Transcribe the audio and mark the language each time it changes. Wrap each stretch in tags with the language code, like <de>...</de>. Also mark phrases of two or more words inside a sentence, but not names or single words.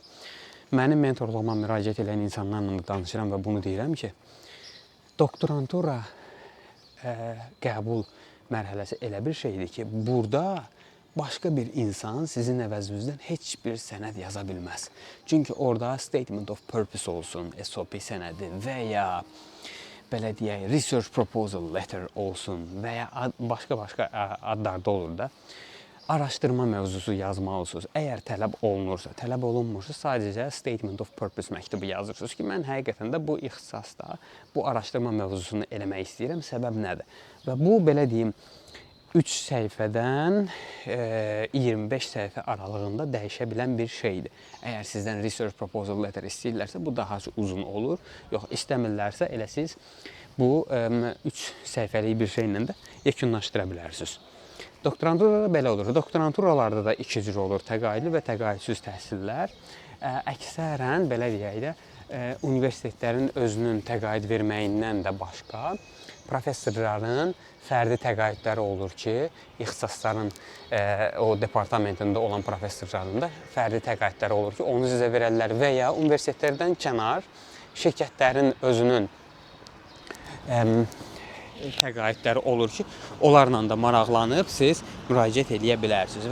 <az>Mənim mentorluğuma müraciət edən insanlarla danışıram və bunu deyirəm ki, doktorantura qəbul mərhələsi elə bir şeydir ki, burada başqa bir insan sizin əvəzinizdən heç bir sənəd yaza bilməz. Çünki orada</az> <en>statement of purpose</en> <az>olsun, SOP sənədi və ya belə deyək,</az> <en>research proposal letter</en> <az>olsun və ya başqa adlarda olur da. Araşdırma mövzusu yazmalısınız. Əgər tələb olunursa, tələb olunmursa sadəcə</az> <en>statement of purpose</en> <az>məktubu yazırsınız ki, mən həqiqətən də bu ixtisasda bu araşdırma mövzusunu eləmək istəyirəm. Səbəb nədir? Və bu belə deyim 3 səhifədən 25 səhifə aralığında dəyişə bilən bir şeydir. Əgər sizdən</az> <en>research proposal letter</en> <az>istəyirlərsə, bu daha uzun olur. Yox, istəmirlərsə elə siz bu 3 səhifəlik bir şeylə də yekunlaşdıra bilərsiniz. Doktoranturada belə olur. Doktoranturalarda da iki cür olur. Təqaüdlü və təqaüdsüz təhsillər. Əksərən belə deyək də universitetlərin özünün təqaüd verməyindən də başqa professorların fərdi təqaüdləri olur ki, ixtisasların o departamentində olan professorların da fərdi təqaüdləri olur ki, onu sizə verərlər və ya universitetlərdən kənar şirkətlərin özünün təqaüdləri olur ki, onlarla da maraqlanıb siz müraciət edə bilərsiniz.</az>